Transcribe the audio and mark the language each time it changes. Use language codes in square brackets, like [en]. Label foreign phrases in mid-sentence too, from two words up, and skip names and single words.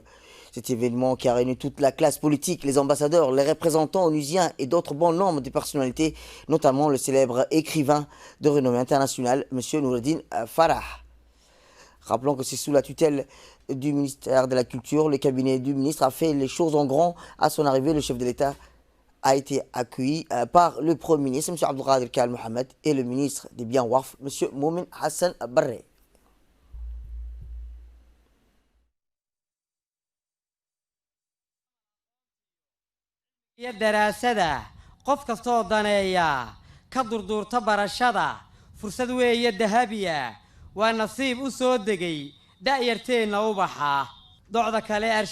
[fr] Cet événement qui a réuni toute la classe politique, les ambassadeurs, les représentants onusiens et d'autres bons nombres de personnalités, notamment le célèbre écrivain de renommée internationale, M. Noureddine Farah. Rappelons que c'est sous la tutelle du ministère de la Culture, le cabinet du ministre a fait les choses en grand. À son arrivée, le chef de l'État a été accueilli par le Premier ministre, M. Abdelkader Kamel Mohamed, et le ministre des Biens Waqf, M. Moumen Hassan Barre. [so] daraasada qof kastoo daneeya ka durduurta barashada fursad weeye dahabiya waa nasiib u soo degay da'yarteenna ubaxa docda kale